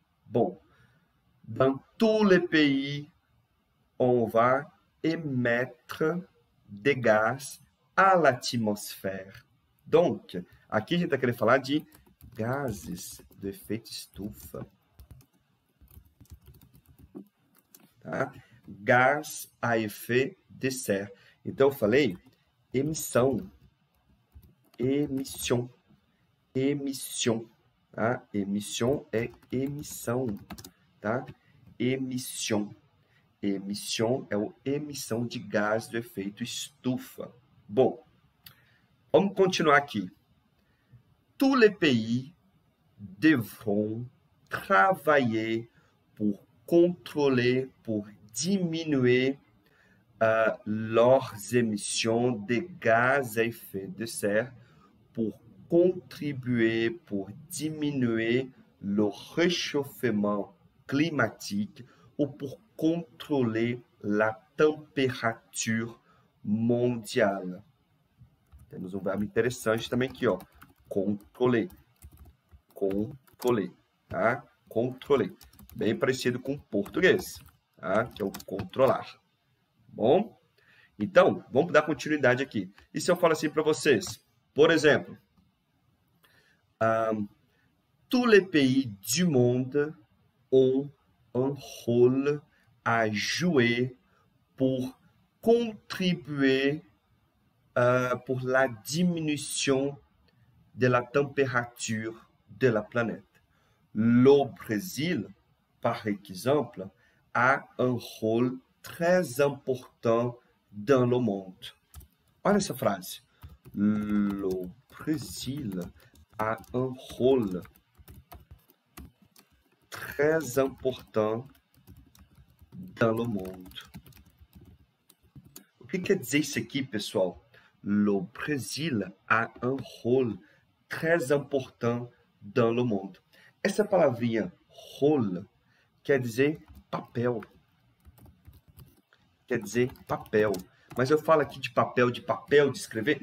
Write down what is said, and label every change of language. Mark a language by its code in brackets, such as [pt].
[fr] Bon, dans tous les pays, on va émettre des gaz à l'atmosphère. [pt] Donc, aqui a gente está querendo falar de gases do efeito estufa. [fr] Tá? Gás à effet de serre. [pt] Então, eu falei emissão, emissão, emissão. Tá? Emissão é emissão, tá? Emissão. Emissão é a emissão de gás do efeito estufa. Bom, vamos continuar aqui. [fr] Tous les pays devront travailler pour contrôler, pour diminuer leurs émissions de gaz à effet de serre, pour contribuer, pour diminuer le réchauffement climatique ou pour contrôler la température mondiale. [pt] Temos um verbo interessante também aqui, ó. Controler. Controler, tá? Controler. Bem parecido com o português, tá? Que é o controlar. Bom? Então, vamos dar continuidade aqui. E se eu falo assim para vocês? Por exemplo, [fr] tous les pays du monde ont un rôle à jouer pour contribuer pour la diminution de la température de la planète. Le Brésil, par exemple, a un rôle très important dans le monde. [pt] Olha essa frase. [fr] Le Brésil a un rôle très important dans le monde. [pt] O que quer dizer isso aqui, pessoal? [fr] Le Brésil a un rôle très important dans le monde. [pt] Essa palavrinha rôle quer dizer papel. Quer dizer papel. Mas eu falo aqui de papel de escrever?